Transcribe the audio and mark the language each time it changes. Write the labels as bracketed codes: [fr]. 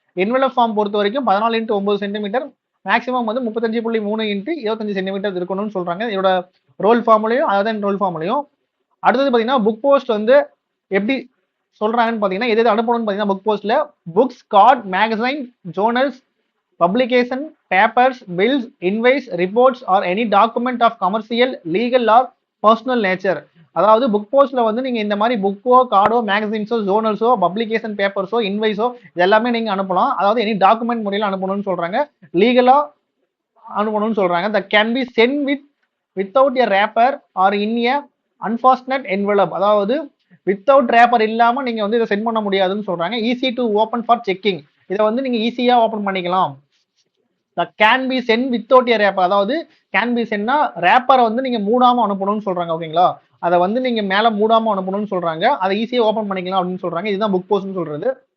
[ta] Envelope form பொறுத்த வரைக்கும் 14 × 9 centimetre, maximum வந்து 35.3 × 25 சென்டிமீட்டர் இருக்கணும்னு சொல்றாங்க. இதோட ரோல் ஃபார்ம்லையும் அதர் தென் ரோல் ஃபார்ம்லையும். அடுத்தது பார்த்தீங்கன்னா புக் போஸ்ட் வந்து எப்படி சொல்றாங்கன்னு பார்த்தீங்கன்னா எது அனுப்பணும்னு பார்த்தீங்கன்னா புக் போஸ்ட்ல books, card, magazine, ஜோர்னல்ஸ், [en] publication, papers, bills, invoice, reports or any document of commercial, legal or personal nature. [ta] அதாவது புக் போஸ்ட்ல வந்து நீங்க இந்த மாதிரி புக்கோ கார்டோ மேகசின்ஸோ ஜோனல்ஸோ பப்ளிகேஷன் பேப்பர்ஸோ இன்வைஸோ இது எல்லாமே நீங்க அனுப்பலாம். அதாவது எனி டாக்குமெண்ட் முறையில் அனுப்பணும்னு சொல்றாங்க. லீகலா அனுப்பணும்னு சொல்றாங்க. that can be sent without a wrapper or in a unfastened envelope. அதாவது வித்தவுட் ரேப்பர் இல்லாம நீங்க வந்து இதை சென்ட் பண்ண முடியாதுன்னு சொல்றாங்க. [en] Easy to open for checking. [ta] இதை வந்து நீங்க ஈஸியா ஓபன் பண்ணிக்கலாம். [en] Can be sent without a wrapper. [ta] அதாவது கேன் பி சென்ட்னா ரேப்பரை வந்து நீங்க மூடாம அனுப்பணும்னு சொல்றாங்க. ஓகேங்களா, அதை வந்து நீங்க மேல மூடாம அனுப்பணும்னு சொல்றாங்க. அதை ஈஸியா ஓபன் பண்ணிக்கலாம் அப்படின்னு சொல்றாங்க. இதுதான் புக் போஸ்ட்னு சொல்றது.